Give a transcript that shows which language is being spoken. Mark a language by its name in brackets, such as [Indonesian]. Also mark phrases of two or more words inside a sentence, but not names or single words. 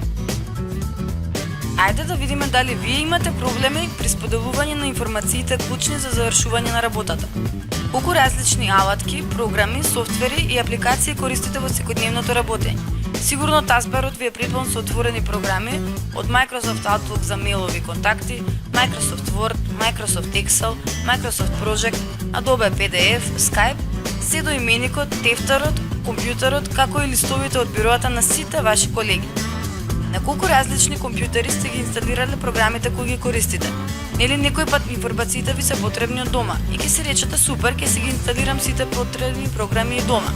[Macedonian] Ајде да видиме дали вие имате проблеми при споделување на информациите клучни за завршување на работата. Колку различни алатки, програми, софтвери и апликации користите во секојдневното работење? Сигурно тасбарот ви е предвон со отворени програми од Microsoft Outlook за мејлови контакти, Microsoft Word, Microsoft Excel, Microsoft Project, Adobe PDF, Skype, се до именикот, тефтерот, компјутерот, како и листовите од бироата на сите ваши колеги. На колку различни компјутери сте ги инсталирале програмите кои ги користите? Нели некој пат информациите ви се потребни од дома и ќе се речете супер, ќе си ги инсталирам сите потребни програми и дома.